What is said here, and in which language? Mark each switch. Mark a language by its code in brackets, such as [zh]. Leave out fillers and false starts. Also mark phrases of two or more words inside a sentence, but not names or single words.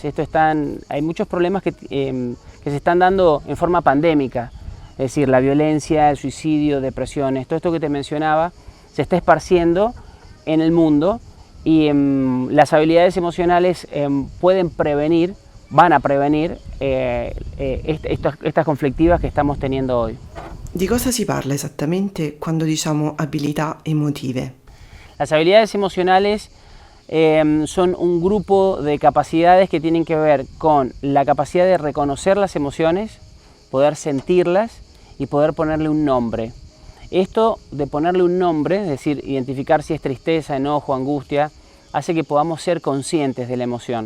[es] Hay muchos problemas que se están dando en forma pandémica, es decir, la violencia, el suicidio, depresiones, todo esto que te mencionaba se está esparciendo en el mundo y las habilidades emocionales pueden prevenir, van a prevenir estas conflictivas que estamos teniendo hoy. [it] Di cosa si parla esattamente quando diciamo abilità emotive? [es] Las habilidades emocionales son un grupo de capacidades que tienen que ver con la capacidad de reconocer las emociones, poder sentirlas y poder ponerle un nombre. Esto de ponerle un nombre, es decir, identificar si es tristeza, enojo, angustia, hace que podamos ser conscientes de la emoción.